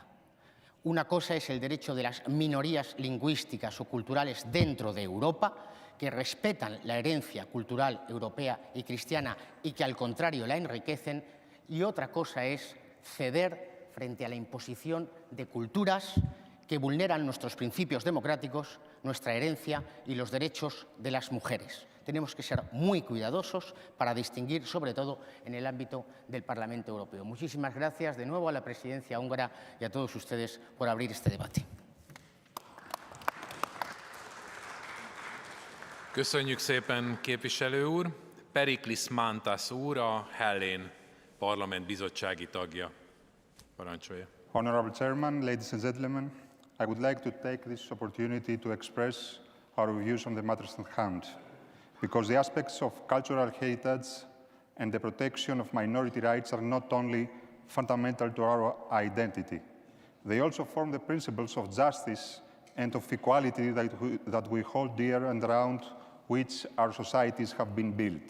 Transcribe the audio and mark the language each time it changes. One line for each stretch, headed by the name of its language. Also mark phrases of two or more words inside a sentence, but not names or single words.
Spanish: Una cosa es el derecho de las minorías lingüísticas o culturales dentro de Europa, que respetan la herencia cultural europea y cristiana y que al contrario la enriquecen, y otra cosa es ceder frente a la imposición de culturas que vulneran nuestros principios democráticos, nuestra herencia y los derechos de las mujeres. Tenemos que ser muy cuidadosos para distinguir, sobre todo en el ámbito del Parlamento Europeo. Muchísimas gracias de nuevo a la presidencia húngara y a todos ustedes por abrir este debate.
Hungarian: Köszönjük szépen, képviselő úr. Periklis Mantas úr, a Hellén Parlament bizottsági tagja. Parancsolja.
English: Honorable Chairman, ladies and gentlemen, I would like to take this opportunity to express our views on the matters at hand, because the aspects of cultural heritage and the protection of minority rights are not only fundamental to our identity, they also form the principles of justice and of equality that we hold dear and around which our societies have been built.